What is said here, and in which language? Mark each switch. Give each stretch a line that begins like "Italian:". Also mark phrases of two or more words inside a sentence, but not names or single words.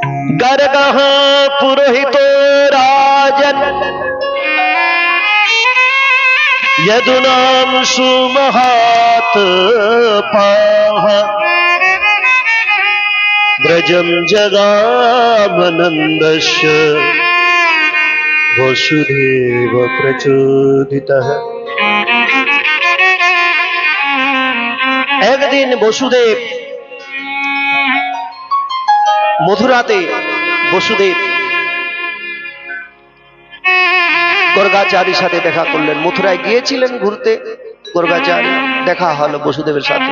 Sanskrit: गर्गः पुरोहितो राजन् यदुनां सुमहात्पाः व्रजं जगामनन्दस्य वसुदेव प्रचोदितः।
Bangla: একদিন বসুদেব মথুরাতে বসুদেব গর্গাচারীর সাথে দেখা করলেন। মথুরায় গিয়েছিলেন ঘুরতে, গর্গাচারী দেখা হলো বসুদেবের সাথে।